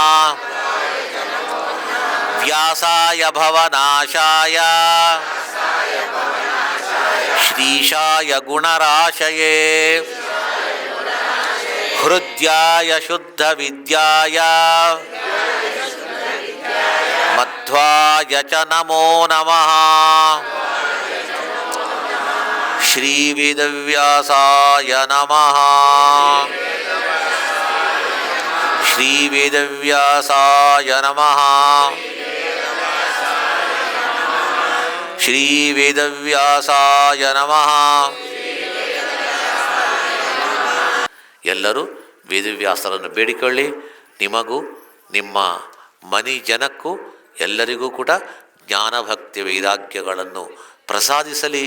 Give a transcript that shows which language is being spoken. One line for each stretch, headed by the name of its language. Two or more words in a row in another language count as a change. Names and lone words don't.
Sanskrit: వ్యాసాయ భవనాశాయ శ్రీశాయ గుణరాశయే హృద్యాయ శుద్ధ విద్యాయ మధ్వాయ చ నమో నమః. శ్రీ వేదవ్యాసాయ నమః. శ్రీ వేదవ్యాసాయ నమః. ಶ್ರೀ ವೇದವ್ಯಾಸಾಯ ನಮಃ.
Kannada: ಎಲ್ಲರೂ ವೇದವ್ಯಾಸರನ್ನು ಬೇಡಿಕೊಳ್ಳಿ. ನಿಮಗೂ ನಿಮ್ಮ ಮನಿ ಜನಕ್ಕೂ ಎಲ್ಲರಿಗೂ ಕೂಡ ಜ್ಞಾನಭಕ್ತಿ ವೈರಾಗ್ಯಗಳನ್ನು ಪ್ರಸಾದಿಸಲಿ.